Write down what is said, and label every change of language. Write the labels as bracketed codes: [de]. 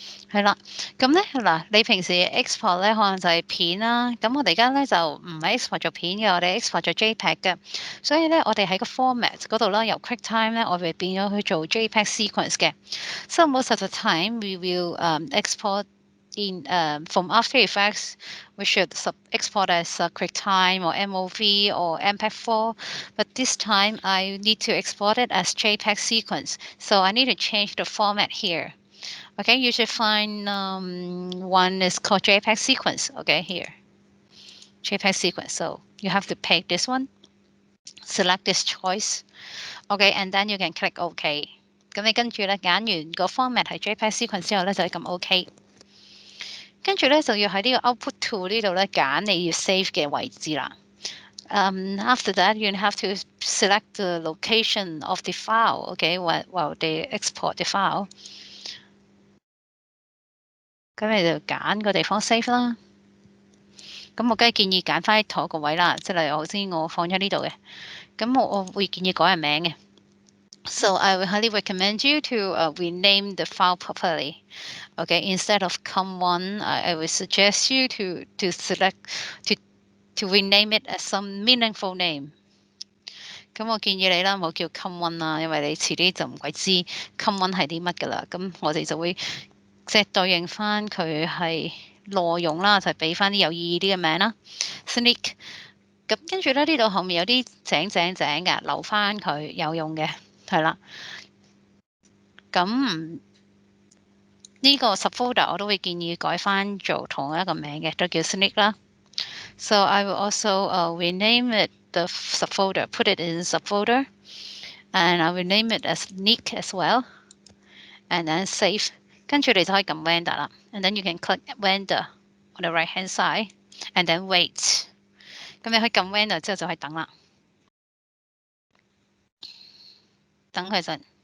[yue] 係啦，咁咧嗱，你平時 export 咧可能就係片啦，咁我哋而家咧就唔係 export 做片嘅，我哋 export 做 JPEG 嘅，所以咧我哋喺個 format 嗰度啦，由 QuickTime 咧我哋變咗去做 JPEG sequence 嘅。 [en] So most of the time we will export in from After Effects, we should export as QuickTime or MOV or MPEG-4, but this time I need to export it as JPEG sequence, so I need to change the format here. Okay, you should find one is called JPEG sequence. Okay, here, JPEG sequence. So you have to pick this one, select this choice. Okay, and then you can click OK. [yue] 咁你跟住咧揀完個 format 係 JPEG sequence 之後咧就撳 OK。跟住咧就要喺呢個 output to 呢度咧揀你要 save 嘅位置啦。 [en] After that, you have to select the location of the file, okay, while they export the file。 [yue] 咁你就揀個地方 save 啦。咁我梗係建議揀翻同一個位啦，即係例如頭先我放咗呢度嘅，咁我會建議改人名嘅。 [en] So I would highly recommend you to rename the file properly. Okay, instead of com1, I would suggest you to select to rename it as some meaningful name。 [yue] 咁我建議你啦，唔好叫 com1 啦，因為你遲啲就唔鬼知 com1 係啲乜㗎啦。咁我哋就會即係對應翻佢係內容啦，就係俾翻啲有意義啲嘅名啦。Sneak。咁跟住咧，呢度後面有啲井嘅，留翻佢有用嘅，係啦。咁呢個 subfolder 我都會建議改翻做同一個名嘅，都叫 Sneak 啦。 [en] So I will also rename it the subfolder, put it in subfolder, and I will name it as Sneak as well, and then save。 [yue] 跟住你就可以撳 render 啦， [en] and then you can click render on the right hand side, and then wait。 [yue] 咁你可以撳 render 之後就可以等啦，等佢陣。